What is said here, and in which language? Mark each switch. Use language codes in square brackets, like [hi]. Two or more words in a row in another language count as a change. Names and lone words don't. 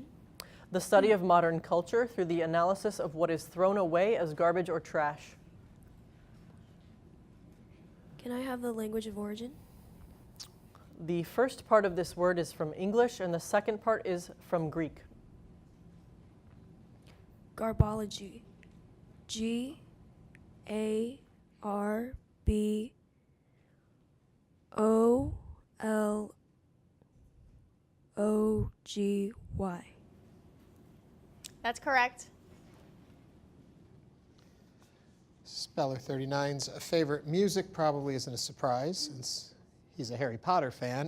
[en] The study of modern culture through the analysis of what is thrown away as garbage or trash. Can I have the language of origin? The first part of this word is from English and the second part is from Greek. Garbology. G-A-R-B-O-L-O-G-Y. That's correct. Speller 39's favorite music probably isn't a surprise since he's a Harry Potter fan.